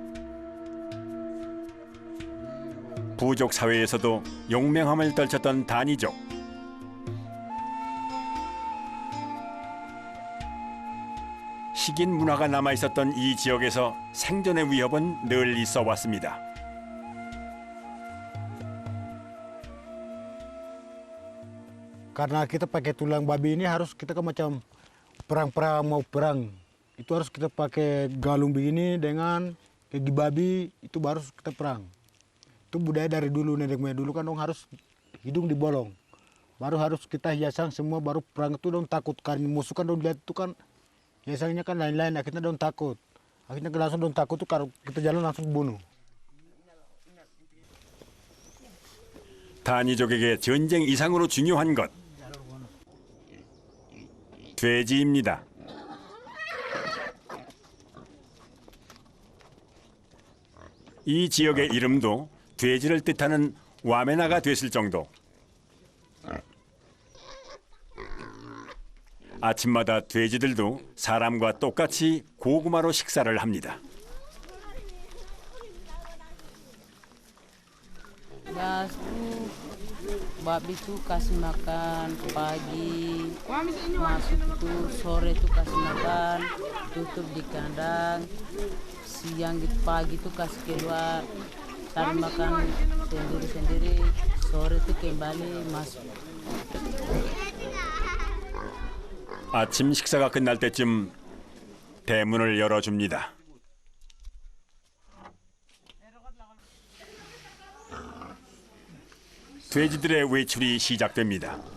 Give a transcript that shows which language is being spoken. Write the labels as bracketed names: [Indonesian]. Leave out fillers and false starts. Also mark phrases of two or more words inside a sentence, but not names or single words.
[Korean] 부족 사회에서도 용맹함을 떨쳤던 다니족. 식인 문화가 남아있었던 이 지역에서 생존의 위협은 늘 있어 왔습니다. [Indonesian] Karena kita pakai tulang babi ini harus kita kan macam perang-perang mau perang. Itu harus kita pakai galung begini dengan gigi babi, itu baru kita perang. Itu budaya dari dulu, nenek moyang dulu kan dong harus hidung dibolong. Baru harus kita hiasan semua, baru perang itu dong takut. Karena musuh kan dong lihat itu kan hiasannya kan lain-lain, akhirnya dong takut. Akhirnya langsung dong takut tuh kalau kita jalan langsung bunuh. [Korean] 다니족에게 전쟁 이상으로 중요한 것. 돼지입니다. 이 지역의 이름도 돼지를 뜻하는 와메나가 됐을 정도. 아침마다 돼지들도 사람과 똑같이 고구마로 식사를 합니다. [Indonesian] Ya, babi itu kasih makan pagi, masuk itu sore itu kasih makan, tutup di kandang, siang itu pagi itu kasih keluar, cari makan sendiri-sendiri, sore itu kembali masuk. [Korean] 아침 식사가 끝날 때쯤 대문을 열어줍니다. 돼지들의 외출이 시작됩니다.